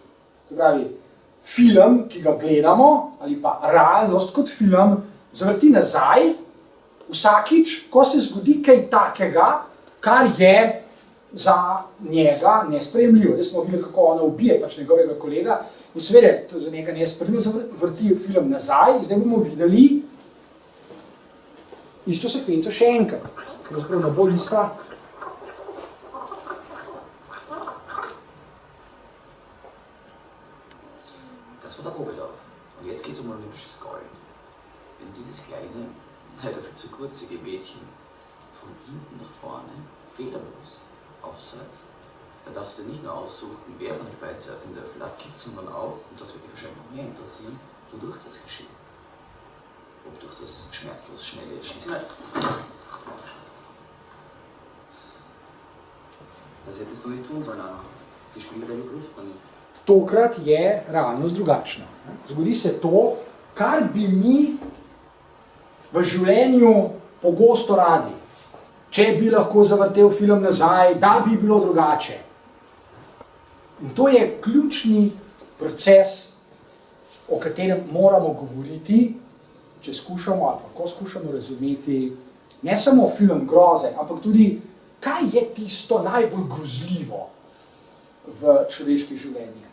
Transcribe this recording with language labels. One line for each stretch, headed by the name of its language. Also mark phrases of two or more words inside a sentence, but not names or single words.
Slovenian: Se pravi, film, ki ga gledamo, ali pa realnost kot film, zavrti nazaj vsakič, ko se zgodi kaj takega, kar je za njega nesprejemljivo. Zdaj smo videli, kako ona ubije pač njegovega kolega in seveda, to za njega nesprejemljivo, zavrti film nazaj in zdaj bomo videli isto sekvenco še enkrat. Pravzaprav na bolj ista.
German: Das war der Oberlauf. Und jetzt geht es um olympisches Gold. Wenn dieses kleine, leider viel zu kurzige Mädchen von hinten nach vorne fehlerlos aufsagst, dann darfst du dir nicht nur aussuchen, wer von euch beiden zuerst den Löffel abgibt, sondern auch, und das wird dich wahrscheinlich noch mehr interessieren, wodurch das geschieht. Ob durch das schmerzlos schnelle Schießen. Das hättest du nicht tun sollen, Anna. Die Spielregeln bricht man nicht.
Slovenian: Tokrat je realnost drugačna. Zgodi se to, kar bi mi v življenju pogosto radi. Če bi lahko zavrtel film nazaj, da bi bilo drugače. In to je ključni proces, o katerem moramo govoriti, če skušamo ali pa ko skušamo razumeti ne samo film groze, ampak tudi, kaj je tisto najbolj grozljivo v človeških življenjih.